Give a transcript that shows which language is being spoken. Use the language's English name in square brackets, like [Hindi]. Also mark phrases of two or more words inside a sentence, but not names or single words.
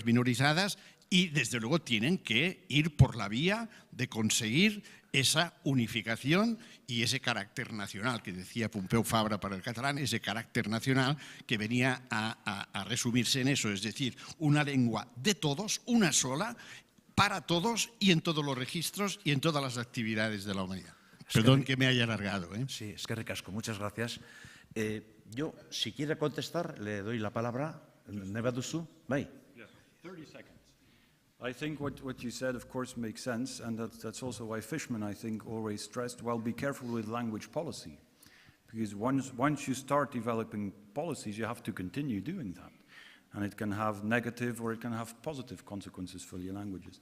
[Spanish] minorizadas, y desde luego tienen que ir por la vía de conseguir esa unificación y ese carácter nacional que decía Pompeu Fabra para el catalán, ese carácter nacional que venía a resumirse en eso, es decir, una lengua de todos, una sola, para todos y en todos los registros y en todas las actividades de la humanidad. Perdón que me haya alargado. Sí, es que ricasco, muchas gracias. Yo, si quiere contestar, le doy la palabra. [Basque] Neba duzu? Bai. [English] 30 seconds. I think what you said, of course, makes sense, and that's also why Fishman, I think, always stressed, well, be careful with language policy. Because once you start developing policies, you have to continue doing that. And it can have negative or it can have positive consequences for your languages.